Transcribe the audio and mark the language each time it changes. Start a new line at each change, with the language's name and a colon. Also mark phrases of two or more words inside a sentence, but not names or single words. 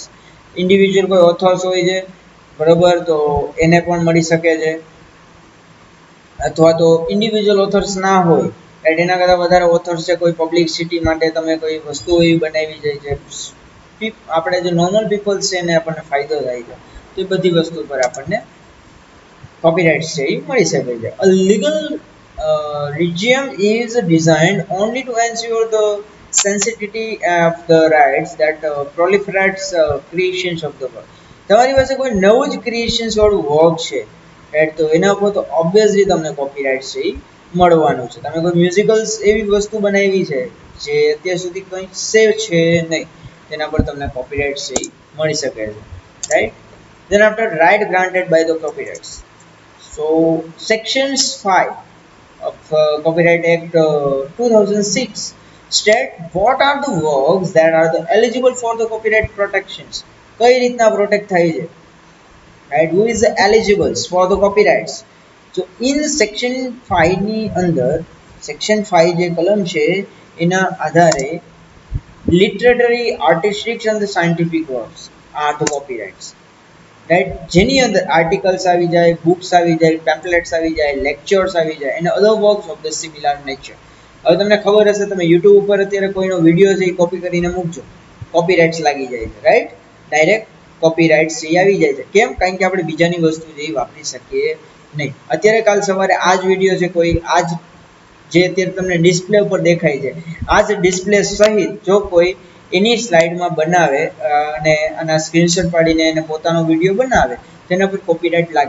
Gujarati: ઇન્ડિવિજ્યુઅલ કોઈ ઓથર્સ હોય છે બરોબર, તો એને પણ મળી શકે છે, અથવા તો
English: individual authors
Gujarati: ના હોય રાઈટ, એના કરતાં વધારે ઓથર્સ છે, કોઈ પબ્લિસિટી માટે તમે કોઈ વસ્તુ એવી બનાવી જાય છે, આપણે જે
English: normal peoples
Gujarati: છે એને આપણને ફાયદો થાય છે, તો એ બધી વસ્તુ પર આપણને કોપીરાઇટ્સ છે એ મળી શકે છે.
English: A legal regime is designed only to ensure the sensitivity of the rights that proliferates creations of the work.
Gujarati: તમારી પાસે કોઈ નવું જ ક્રિએશન્સ વાળું વર્ક છે રાઈટ, તો એના ઉપર તો ઓબ્વિયસલી તમને કોપીરાઇટ છે એ મળવાનું છે. તમે કોઈ મ્યુઝિકલ્સ એવી વસ્તુ બનાવી છે જે અત્યાર સુધી કંઈ સેવ છે નહીં, તેના પર તમને કોપીરાઇટ છે એ મળી શકે છે, રાઈટ?
English: Then after right granted by the copyrights. So sections 5 of Copyright Act 2006 state what are the works that are eligible for the copyright protections.
Gujarati: કઈ રીતના પ્રોટેક્ટ થાય છે,
English: right? Who is eligible for the copyrights? So in section 5
Gujarati: ની અંદર
English: section 5
Gujarati: જે કલમ છે એના આધારે
English: literary, artistic and the scientific works are the copyrights, right?
Gujarati: જેની અંદર આર્ટિકલ્સ આવી જાય, બુક્સ આવી જાય, પેમ્પલેટ્સ આવી જાય, લેક્ચર્સ આવી જાય
English: and other works of the similar nature.
Gujarati: હવે તમને ખબર હશે, તમે YouTube ઉપર અત્યારે કોઈનો વિડિયો છે એ કોપી કરીને મૂકજો, કોપીરાઇટ્સ લાગી જાય છે, રાઈટ?
English: direct copyrights
Gujarati: છે આવી જાય છે. કેમ? કારણ કે આપણે બીજાની વસ્તુ જે વાપરી શકીએ નહીં. અત્યારે કાલ સવારે આ જ વિડિયો છે, કોઈ આ જ જે અત્યારે તમને ડિસ્પ્લે ઉપર દેખાય છે, આ જ ડિસ્પ્લે સહિત જો કોઈ એની સ્લાઇડમાં બનાવે અને આના સ્ક્રીનશોટ પાડીને એને પોતાનો વિડીયો બનાવે, તેના પર કોપીરાઇટ લાગે.